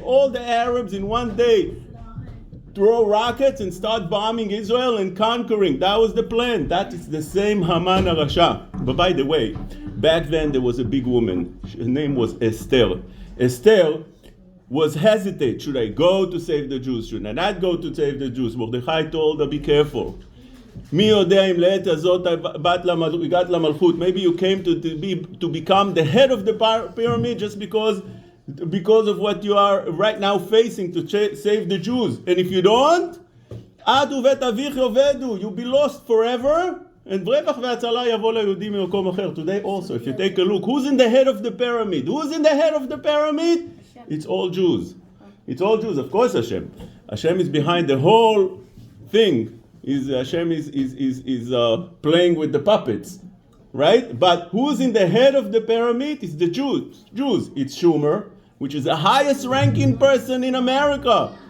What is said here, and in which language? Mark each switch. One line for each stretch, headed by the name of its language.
English: All the Arabs in one day throw rockets and start bombing Israel and conquering. That was the plan. That is the same Haman HaRasha. But by the way, back then there was a big woman. Her name was Esther. Esther was hesitant. Should I go to save the Jews? Should I not go to save the Jews? Mordechai told her, be careful.
Hebrew: מי יודע אם לעת הזאת הגעת למלכות.
English: Maybe you came to become the head of the pyramid just because of what you are right now facing to save the Jews. And if you don't,
Hebrew: את ובית אביך יאבדו.
English: You'll be lost forever. And
Hebrew: רווח והצלה יבוא ליהודים ממקום אחר.
English: Today also, if you take a look, who's in the head of the pyramid? Who's in the head of the pyramid? It's all Jews. It's all Jews. Of course Hashem. Hashem is behind the whole thing. Hashem is playing with the puppets, right? But who's in the head of the pyramid? It's the Jews. It's Schumer, which is the highest ranking person in America.